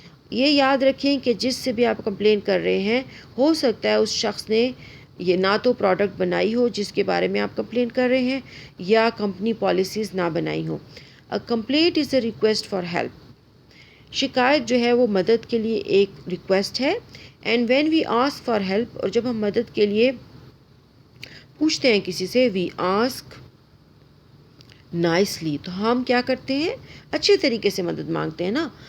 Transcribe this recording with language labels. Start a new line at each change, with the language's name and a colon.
Urdu: یہ یاد رکھیں کہ جس سے بھی آپ کمپلین کر رہے ہیں، ہو سکتا ہے اس شخص نے یہ نہ تو پروڈکٹ بنائی ہو جس کے بارے میں آپ کمپلین کر رہے ہیں، یا کمپنی پالیسیز نہ بنائی ہو.
English: A complaint is a request for help.
Urdu: شکایت جو ہے وہ مدد کے لیے ایک ریکویسٹ ہے.
English: and when we ask for help,
Urdu: اور جب ہم مدد کے لیے پوچھتے ہیں کسی سے،
English: we ask nicely,
Urdu: تو ہم کیا کرتے ہیں؟ اچھے طریقے سے مدد مانگتے ہیں نا.